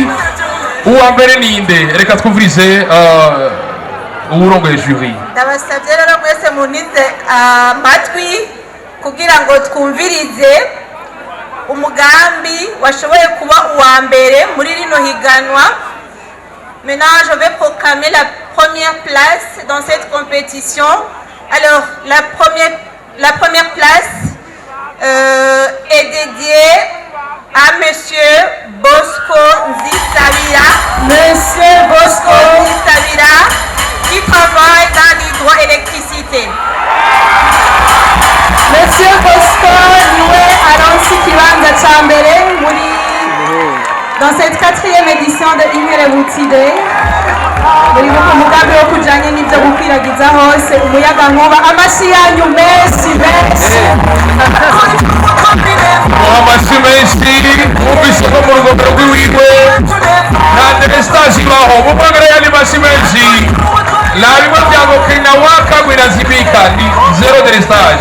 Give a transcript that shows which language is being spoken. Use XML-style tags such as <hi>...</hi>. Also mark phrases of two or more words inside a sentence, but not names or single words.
<rn>Uwa mbere ninde? Reka twumvirize uwurongoye jury. Ndabasabye rero mwese munize amatwi kugira ngo twumvirize umugambi washoboye kuba uwa mbere muri rino higanwa.</rn> <fr>Maintenant, je vais proclamer la première place dans cette compétition. Alors, la première place est dédiée à Monsieur Bosco Nzisabira. Monsieur Bosco Nzisabira, qui travaille dans l'hydroélectricité.</fr> <rn>Monsieur Bosco niwe aronse ikibanza ca mbere</rn> <fr>dans cette 4e édition de Inkerebutsi Day.</fr> <rn>Muri mu mugambi wo kujanye n'ivyo gukwiragiza hose umuyagankuba. Amashi yanyu menshi menshi. Amashi menshi mubise ko mu rugomero rw'iwiwe nta delestage ibaho mumwagara yandi mashi menshi labimwe vyagokina wakagwirazimika ni 0 delestage.</rn>